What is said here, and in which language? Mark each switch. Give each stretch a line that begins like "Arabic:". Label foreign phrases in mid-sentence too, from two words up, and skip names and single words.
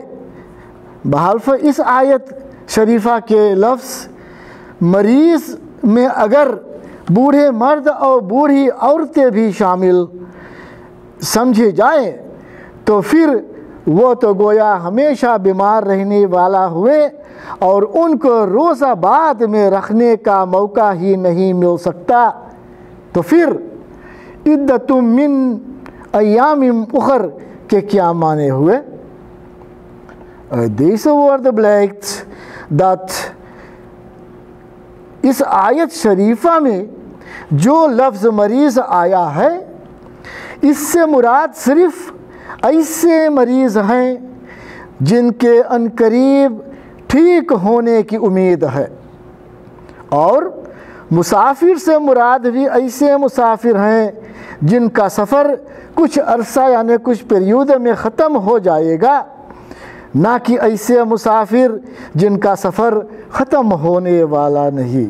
Urdu: بحالف اس آیت شریفہ کے لفظ مریض میں اگر بوڑھے مرد اور بوڑھی عورتیں بھی شامل سمجھے جائیں تو پھر وہ تو گویا ہمیشہ بیمار رہنے والا ہوئے اور ان کو روزہ بعد میں رکھنے کا موقع ہی نہیں مل سکتا۔ تو پھر
Arabic: عدت من ایام اخر
Urdu: کے کیا معنی ہوئے؟
Dutch: Deze woorden blijkt dat
Urdu: اس آیت شریفہ میں جو لفظ مریض آیا ہے اس سے مراد صرف ایسے مریض ہیں جن کے عنقریب ٹھیک ہونے کی امید ہے، اور مسافر سے مراد بھی ایسے مسافر ہیں جن کا سفر کچھ عرصہ یعنی کچھ پیریود میں ختم ہو جائے گا، نہ کہ ایسے مسافر جن کا سفر ختم ہونے والا نہیں۔